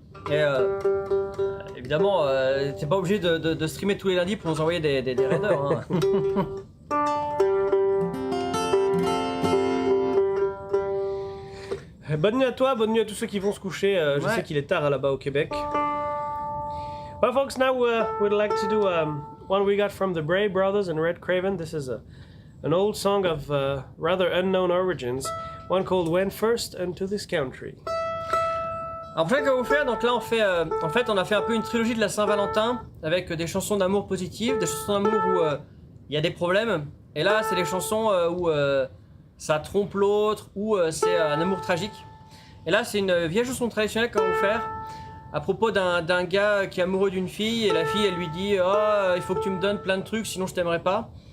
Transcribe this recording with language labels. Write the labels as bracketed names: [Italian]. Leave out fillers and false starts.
[French] Et évidemment, t'es pas obligé de streamer tous les lundis pour nous envoyer des raiders. Hein. Bonne nuit à toi, bonne nuit à tous ceux qui vont se coucher. Je Ouais. sais qu'il est tard là-bas au Québec. [English] Well, folks, now we'd like to do one we got from the Bray Brothers and Red Craven. This is an old song of rather unknown origins, one called When First Unto This Country. [French] Alors pour ça que vous faire, donc là on fait, en fait on a fait un peu une trilogie de la Saint-Valentin avec des chansons d'amour positives, des chansons d'amour où il y a des problèmes, et là c'est des chansons où ça trompe l'autre, ou c'est un amour tragique. Et là c'est une vieille chanson traditionnelle qu'on va vous faire à propos d'un gars qui est amoureux d'une fille, et la fille elle lui dit oh, il faut que tu me donnes plein de trucs sinon je t'aimerai pas.